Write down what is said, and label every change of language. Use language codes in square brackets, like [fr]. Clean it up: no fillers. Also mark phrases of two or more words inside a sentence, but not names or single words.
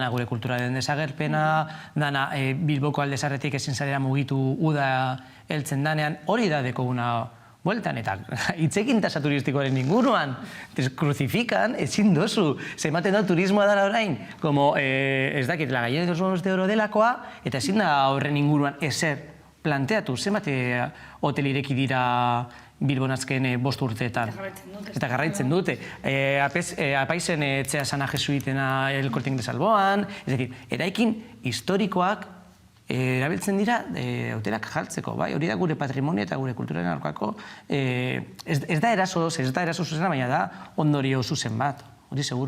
[eu] gure kulturaren desagerpena, dana Bilboko aldezarretik ezin zarera mugitu uda heltzen danean, hori da dekoguna bueltan, eta hitzekin tasa turistikoaren inguruan, kruzifikan, ezin dozu, zematen da turismoa dara orain, como, ez dakit, [es] la gallina de los huevos de oro [eu] delakoa, eta ezin da horren inguruan ezer planteatu, zenbate hotel ireki dira Bilbon azken 5 urteetan. Eta garraitzen dute. Apaizen etxea sana jesuitena El Corte Inglés alboan, ez dakit, eraikin historikoak erabiltzen dira hotelak jartzeko, bai, hori da gure patrimonio eta gure kulturaren aurkako, ez da eraso zuzena, baina da ondorio zuzen bat, hori seguro.